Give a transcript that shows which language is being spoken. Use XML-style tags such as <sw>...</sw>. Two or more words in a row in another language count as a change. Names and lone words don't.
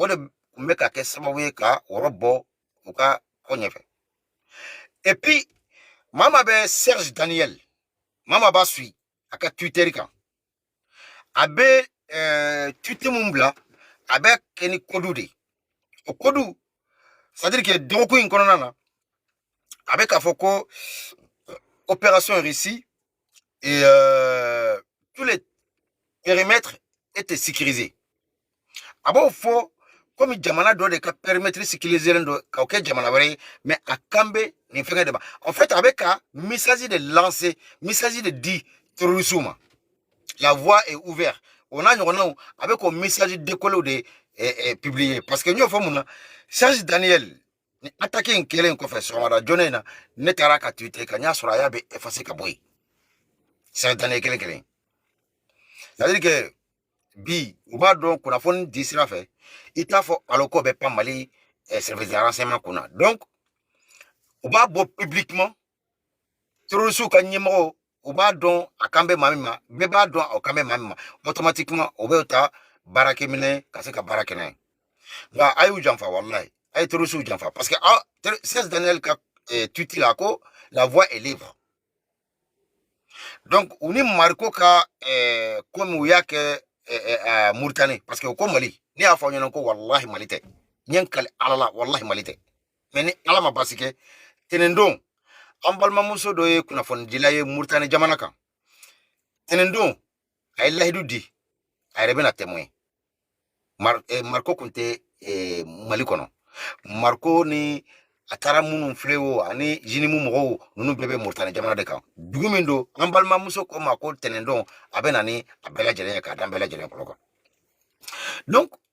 <bm>de kun bɛ ka kɛ sababu ye ka wɔrɔ bɔ u ka ko ɲɛfɛ</bm> <fr>et puis</fr> <bm>maa bɛ Serge Daniel maa b'a suit a ka Twitter kan a bɛ Twitter mun bila a bɛ kɛ ni kodu de o kodu</bm> <fr>c'est-à-dire que</fr> <bm>dɔgɔkun in kɔnɔna na a bɛ k'a fɔ ko</bm> <fr>opération réussie et tous les périmètres étaient sécurisés.</fr> <bm>A b'o fɔ comme jamana dɔ de ka</bm> <fr>périmètre sécurisé</fr> <bm>don k'o kɛ jamana wɛrɛ ye mais a kan bɛ nin fɛngɛ de ma</bm> <fr>en fait</fr> <bm>a bɛ ka</bm> <fr>message de lancer message</fr> <bm>de di terroristes ma</bm> <fr>la voie est ouverte on a</fr> <bm>ɲɔgɔnnaw a bɛ k'o</bm> <fr>message décollé de publier parce que</fr> <bm>n y'o fɔ mun na Serge Daniel ni attaque in kɛlen kɔfɛ sɔgɔmada joona in na ne taara ka Twitter kan n y'a sɔrɔ a y'a bɛ effacer ka bɔ yen Serge Daniel kelen</bm> <fr>c'est-à-dire que</fr> <bm>bi u b'a dɔn kunnafoni di sira fɛ i t'a fɔ aloko bɛ pan Mali</bm> <fr>service de renseignement</fr> <bm>kunna donc u b'a bɔ</bm> <fr>publiquement terroristes</fr> <bm>ka ɲɛmɔgɔw u b'a dɔn a kan bɛ maa min ma bɛɛ b'a dɔn a kan bɛ maa min ma automatiquement u bɛ ta baarakɛminɛ ka se ka baara kɛ n'a ye nka a y'u janfa walayi a ye terroristes janfa</bm> <fr>parce que</fr> <bm>Serge Daniel ka Twitter la ko</bm> <fr>la voie est libre</fr> <bm>donc u ni Mariko ka comme u y'a kɛ Mauritanie</bm> <fr>parce que</fr> <bm>ko Mali ne y'a fɔ aw ɲɛna ko walahi Mali tɛ n ye n kale Ala la walahi Mali tɛ mais ni Ala ma basi kɛ tɛnɛndon an balimamuso dɔ ye kunnafonidila ye Mauritanie jamana kan tɛnɛndon a ye lahidu di a yɛrɛ bɛna témoin Mariko kun tɛ Mali kɔnɔ Mariko ni a taara minnu filɛ o ani jinimu mɔgɔw ninnu bɛɛ bɛ Mauritanie jamana de kan dugu min don an balimamuso ko ma ko tɛnɛndon a bɛ na ni a bɛɛ lajɛlen ye k'a da bɛɛ lajɛlen kɔrɔ kan donc</bm>